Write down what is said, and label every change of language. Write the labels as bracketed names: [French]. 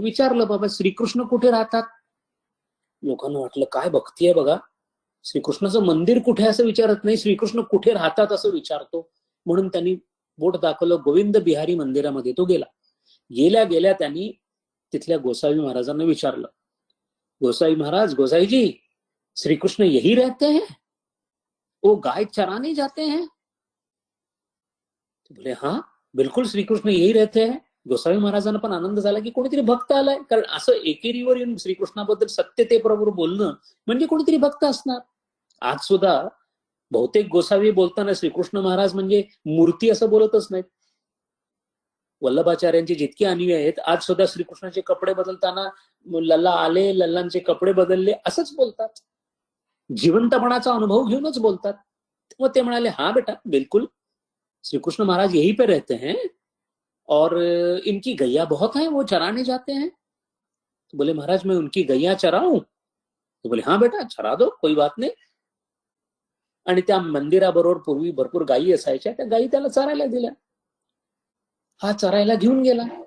[Marathi] विचारलं बाबा श्रीकृष्ण कुठे राहतात? लोकांना वाटलं काय भक्ती आहे बघा, श्रीकृष्णाचं मंदिर कुठे असं विचारत नाही, श्रीकृष्ण कुठे राहतात असं विचारतो. म्हणून त्यांनी बोट दाखवलं, गोविंद बिहारी मंदिरामध्ये तो गेला. गेल्या गेल्या त्यांनी तिथल्या गोसावी महाराजांना विचारलं, गोसाई महाराज, गोसाई जी, [Hindi] श्री कृष्ण यही रहते हैं? वो गाय चराने जाते हैं? तो बोले हाँ बिलकुल श्री कृष्ण यही रहते हैं. [Marathi] गोसावी महाराजांना पण आनंद झाला की कोणीतरी भक्त आलाय, कारण असं एकेरीवर येऊन श्रीकृष्णाबद्दल सत्यतेबरोबर बोलणं म्हणजे कोणीतरी भक्त असणार. आज सुद्धा बहुतेक गोसावी बोलताना श्रीकृष्ण महाराज म्हणजे मूर्ती असं बोलतच नाहीत. वल्लभाचार्यांचे जितके अनुयायी आहेत आज सुद्धा श्रीकृष्णाचे कपडे बदलताना लल्ला आले, लल्लांचे कपडे बदलले असंच बोलतात. जिवंतपणाचा अनुभव घेऊनच बोलतात. मग ते म्हणाले [Hindi] हाँ बेटा बिल्कुल श्रीकृष्ण महाराज यहीं पे रहते हैं और इनकी गैया बहुत हैं, वो चराने जाते हैं. तो बोले महाराज मैं उनकी गैया चराऊं? तो बोले हाँ बेटा चरा दो, कोई बात नाही. [Marathi] आणि त्या मंदिराबरोबर पूर्वी भरपूर गायी असायच्या, त्या गायी त्याला चरायला दिल्या. हा चरायला घेऊन गेला.